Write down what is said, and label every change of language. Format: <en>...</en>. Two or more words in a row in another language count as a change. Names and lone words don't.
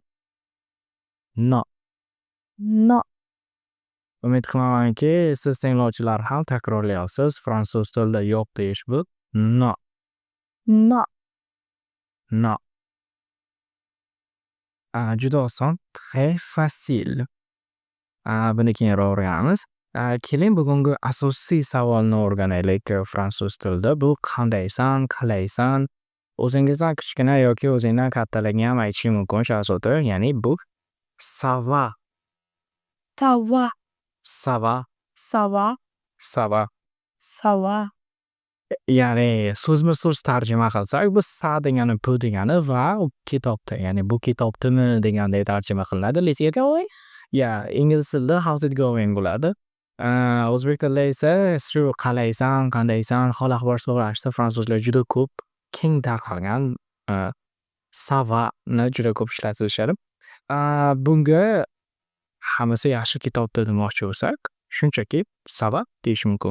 <fr>no. non,</fr> <uz>Umid qilamanki, siz tinglovchilar ham takrorlayapsiz. Fransuz tilida yo'q deyish bu no,</uz> <fr>non,</fr> <uz>no. Juda oson,</uz> <fr>très facile.</fr> <uz>Buni keyinroq o'rganamiz. Keling bugungi asosiy savolni o'rganaylik fransuz tilida. Bu qandaysan, qalaysan? O'zingizdan kichkina yoki o'zingdan kattalarga ham aytishing mumkin Shahzoda. Ya'ni bu</uz> <fr>ça va, ça va, ça va, ça va, ça va. ça va,</fr> <uz>Ya'ni so'zma-so'z tarjima qilsak, bu sa degani bu degani va kitobda, ya'ni bu kitobdami deganday tarjima qilinadi.</uz> <en>Let's going.</en> <uz>Ingliz tilida</uz> <en>how's it going</en> <uz>bo'ladi. O'zbek tilida esa shu qalaysan, qandaysan, hol ahvol so'rashda fransuzlar juda ko'p keng tarqalgan</uz> <fr>ça va</fr> <uz>ni juda ko'p ishlatishadi. Bunga hammasi yaxshi kitobda demoqchi bo'lsak, shunchaki</uz> <fr>ça va</fr> <uz>deyish mumkin.</uz>